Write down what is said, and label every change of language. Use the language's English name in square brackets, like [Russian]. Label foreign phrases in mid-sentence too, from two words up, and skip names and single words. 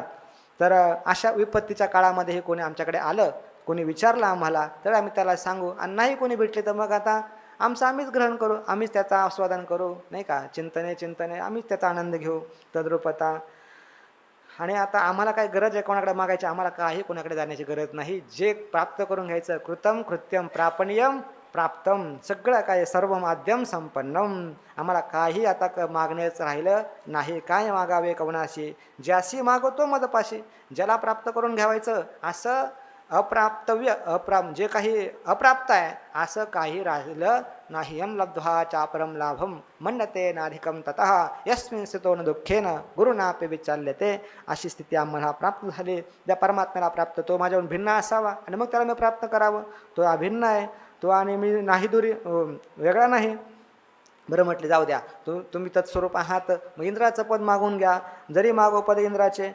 [Marathi] तर अशा विपत्तीच्या काळामध्ये हे कोणी आमच्याकडे आलं, कोणी विचारलं आम्हाला, तर आम्ही त्याला सांगू. आणि नाही कोणी भेटले तर मग आता आमचं आम्हीच ग्रहण करू, आम्हीच त्याचा आस्वादन करू, नाही का. चिंतने आम्हीच त्याचा आनंद घेऊ, तद्रूपता. आणि आता आम्हाला काय गरज आहे कोणाकडे मागायची, आम्हाला काही कोणाकडे जाण्याची गरज नाही. जे प्राप्त करून घ्यायचं, [Sanskrit] कृतम कृत्यम प्रापणीयम प्राप्तम, [Marathi] सगळं काय [Sanskrit] सर्व माध्यम संपन्नम. [Marathi] आम्हाला काही आता मागण्याचं राहिलं नाही. काय मागावे कवनाशी, ज्याशी मागवतो मदपाशी. ज्याला प्राप्त करून घ्यावायचं असं अप्राप्तव्य जे काही अप्राप्त आहे असं काही राहिलं नाही. [Sanskrit] यम लब्ध्वा चापरम लाभम मन्यते नाधिकम ततः यस्मिन् स्थितो न दुःखेन गुरुनापि विचाल्यते. [Marathi] अशी स्थिती आम्हाला प्राप्त झाली. त्या परमात्म्याला प्राप्त, तो माझ्याहून भिन्न असावा आणि मग त्याला मी प्राप्त करावं. तो अभिन्न आहे, तो आणि मी नाही दुरी वेगळा नाही. बरं म्हटले जाऊ द्या, तुम्ही तत्स्वरूप आहात, मग इंद्राचं पद मागून घ्या. जरी मागो पद इंद्राचे.